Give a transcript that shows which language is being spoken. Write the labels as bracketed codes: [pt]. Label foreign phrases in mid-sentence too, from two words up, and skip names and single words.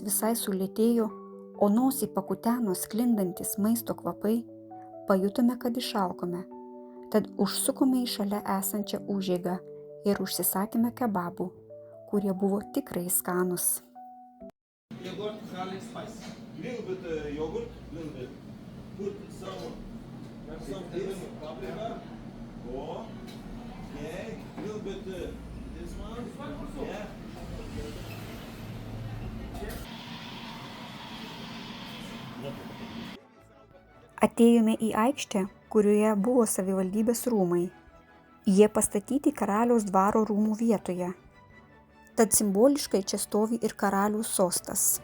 [lt] visai sulėtėjo, o nosį pakuteno sklindantis maisto kvapai, pajutome, kad išalkome, tad užsukome į šalia esančią užeigą ir užsisakėme kebabų, kurie buvo tikrai skanūs. [en] Yogurt, garlic, spice. Little bit yogurt, little bit. Put some this paprika. Okay. Little bit this one. Yeah. [lt] Atėjome į aikštę, kurioje buvo savivaldybės rūmai. Jie pastatyti karaliaus dvaro rūmų vietoje. Tad simboliškai čia stovi ir karaliaus sostas.